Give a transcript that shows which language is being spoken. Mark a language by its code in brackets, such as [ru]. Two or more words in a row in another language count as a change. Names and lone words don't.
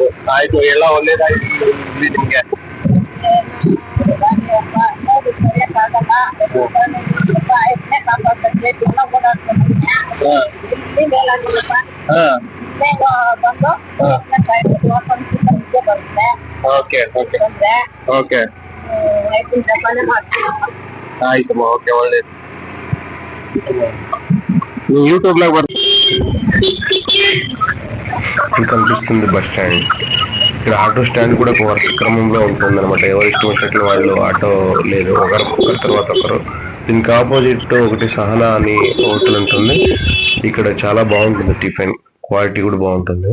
[kn] ಆಯ್ತು ಎಲ್ಲ ಒಳ್ಳೇದಾಯ್ತು ನಿಮ್ಗೆ. ಓಕೆ ಓಕೆ ಓಕೆ ಆಯ್ತಮ್ಮ ಓಕೆ ಒಳ್ಳೇದು. [te] ನೀವು యూట్యూబ్ లో కనిపిస్తుంది [en] bus stand. [te] ఇక్కడ [en] auto stand [te] కూడా ఒక వరుస క్రమంలో ఉంటుంది అనమాట. ఎవరు ఇష్టం వచ్చినట్లు వాళ్ళు ఆటో లేదు ఒకరి తర్వాత ఒకరు. దీనికి ఆపోజిట్ ఒకటి సహనా అని హోటల్ ఉంటుంది. ఇక్కడ చాలా బాగుంటుంది టిఫిన్ క్వాలిటీ కూడా బాగుంటుంది.